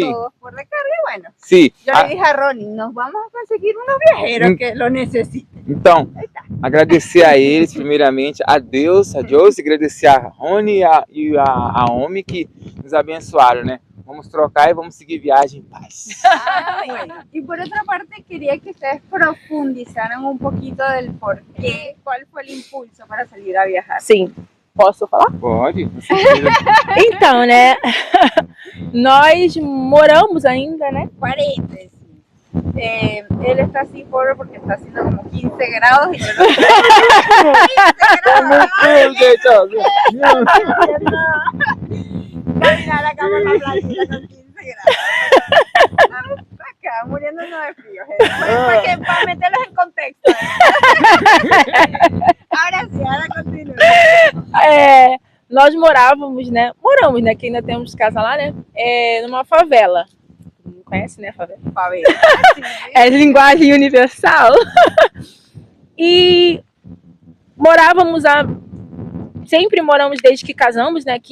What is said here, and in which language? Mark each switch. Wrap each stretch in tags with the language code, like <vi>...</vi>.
<es>todos por de carga y bueno.</es> <pt>Sim.</pt> <es>Yo le dije a Ronnie, nos vamos a conseguir unos viajeros que lo necesiten.</es> <pt>Então, agradecer a eles, primeiramente, a Deus, e agradecer a Rony e a Omi que nos abençoaram, né? Vamos trocar e vamos seguir viagem em paz.</pt> <es>Bueno, y por otra parte quería que ustedes profundizaran un poquito del por qué, cuál fue el impulso para salir a viajar.</es> <pt>Sim. Posso falar? Pode, com certeza. Então, né? Nós moramos ainda, né?</pt> <es>Paréntesis. Él está así pobre porque está haciendo como 15 grados y yo no sé.</es> <pt>Como frio, gente, ó.</pt> <es>Caminar acá por la playita con 15 grados. Estamos acá muriéndonos de frío. Para meterlos en contexto. Ahora sí, ahora continúa.</es> <pt>Nós moramos, né? Que ainda temos casa lá, né? Numa favela. Não conhece, né, a favela?</pt> <es>Pa' ver.</es> <pt>É linguagem universal. E sempre moramos desde que casamos, né?</pt>